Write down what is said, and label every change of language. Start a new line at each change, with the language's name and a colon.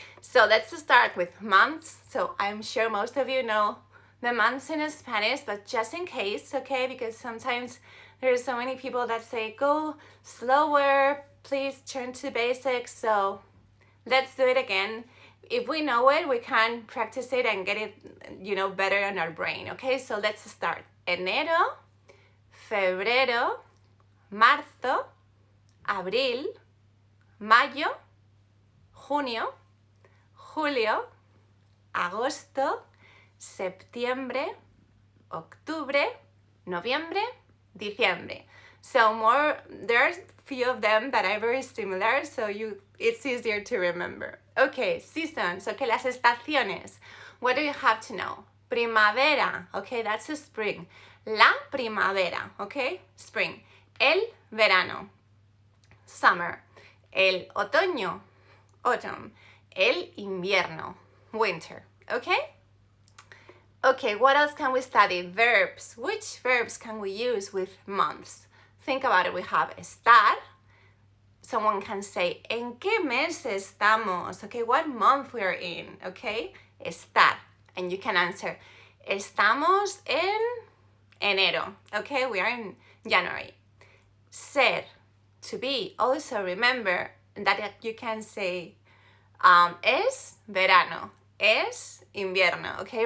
English: So let's start with months. So I'm sure most of you know the months in Spanish, but just in case, okay, because sometimes there's so many people that say, go slower, please turn to basics. So let's do it again. If we know it, we can practice it and get it, you know, better in our brain, okay? So let's start.
Spanish: Enero, febrero, marzo, abril, mayo, junio, julio, agosto, septiembre, octubre, noviembre, diciembre.
English: So there's few of them that are very similar, so it's easier to remember. Okay, seasons, okay,
Spanish: las estaciones.
English: What do you have to know? Primavera, okay, that's a spring.
Spanish: La primavera, okay, spring. El verano, summer. El otoño, autumn. El invierno, winter, okay?
English: Okay, what else can we study? Verbs. Which verbs can we use with months? Think about it. We have estar. Someone can say,
Spanish: ¿en qué mes estamos?
English: Okay, what month we are in, okay? Estar. And you can answer,
Spanish: estamos en enero,
English: okay? We are in January. Ser, to be. Also remember that you can say,
Spanish: es verano, es invierno,
English: okay?